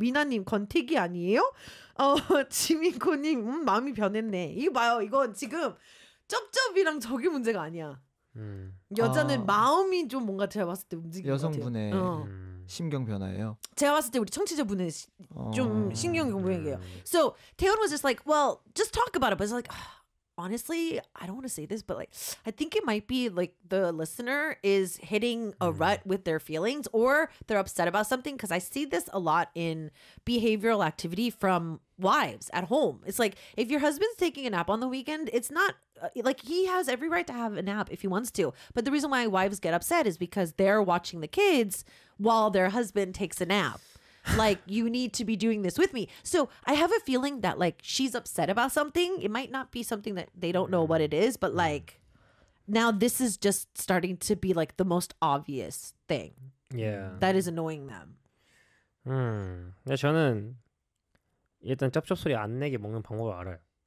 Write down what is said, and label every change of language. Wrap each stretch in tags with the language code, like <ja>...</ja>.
<ko>미나님 건태기 아니에요? 지민코님 마음이 변했네. 이거 봐요. 이건 지금 쩝쩝이랑 저게 문제가 아니야. 여자는 마음이 좀 뭔가 제가 봤을 때 움직이는 것 같아요. 여성분의 신경 변화예요. 제가 봤을 때 우리 청취자분은 좀 신경 변화예요.</ko> <en>So, Taeyeon was just like, well, just talk about it. But it's like, honestly, I don't want to say this, but like, I think it might be like the listener is hitting a rut with their feelings or they're upset about something. Because I see this a lot in behavioral activity from wives at home. It's like, if your husband's taking a nap on the weekend, it's not like he has every right to have a nap if he wants to. But the reason why wives get upset is because they're watching the kids while their husband takes a nap. Like, you need to be doing this with me. So I have a feeling that, like, she's upset about something. It might not be something that they don't know what it is, but, like, now this is just starting to be, like, the most obvious thing. Yeah. That is annoying them.</en> <ko>근데 저는 일단 쩝쩝 소리 안 내게 먹는 방법을 알아요.</ko>